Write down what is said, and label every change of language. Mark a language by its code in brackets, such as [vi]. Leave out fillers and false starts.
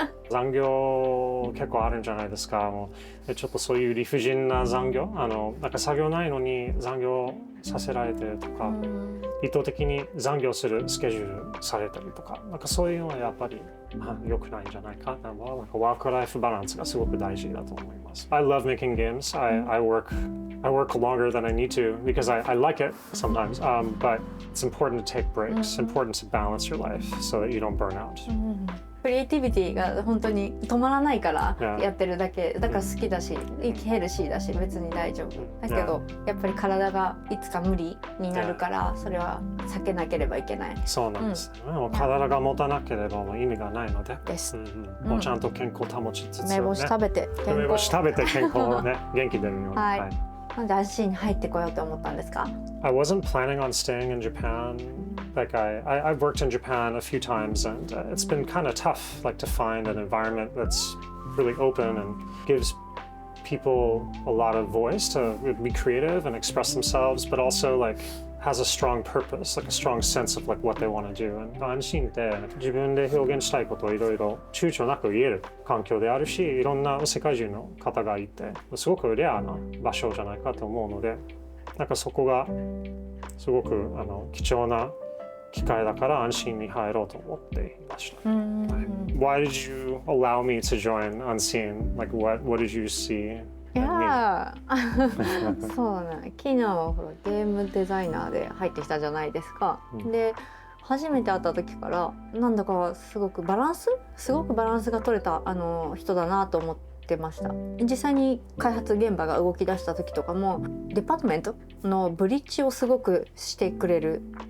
[ja] 残業結構あるんじゃないですか。もうちょっとそういう理不尽な残業、なんか作業ないのに残業させられてとか、意図的に残業するスケジュールされたりとか、なんかそういうのはやっぱり良くないんじゃないか。なんかワークライフバランスがすごく大事だと思います。 [en] I love making games. I work longer than I need to because I like it sometimes. But it's important to take breaks. Important to balance your life so that you don't burn out. [ja] クリエイティビティが本当に止まらないからやってるだけだから好きだしヘルシーだし別に大丈夫だけどやっぱり体がいつか無理になるからそれは避けなければいけない。そうなんですね。もう体が持たなければもう意味がないのでです。もうちゃんと健康保ちつつ、梅干し食べて梅干し食べて健康をね元気出るように。はい。なんで安心に入ってこようと思ったんですか？ [en] I wasn't planning on staying in Japan. Like I've worked in Japan a few times, and it's been kind of tough, like to find an environment that's really open and gives people a lot of voice to be creative and express themselves, but also like has a strong purpose, like a strong sense of like what they want to do. [ja] And 安心って自分で表現したいことをいろいろ躊躇なく言える環境であるし、いろんな世界中の方がいて、すごくレアな場所じゃないかと思うので、なんかそこがすごく貴重な機会だから安心に入ろうと思っていました。 [en] Why did you allow me to join Unseen? Like what did you see? [ja] いやそうね、キナはほらゲームデザイナーで入ってきたじゃないですか。で初めて会った時からなんだかすごくバランスが取れた人だなと思ってました。実際に開発現場が動き出した時とかもデパートメントのブリッジをすごくしてくれる。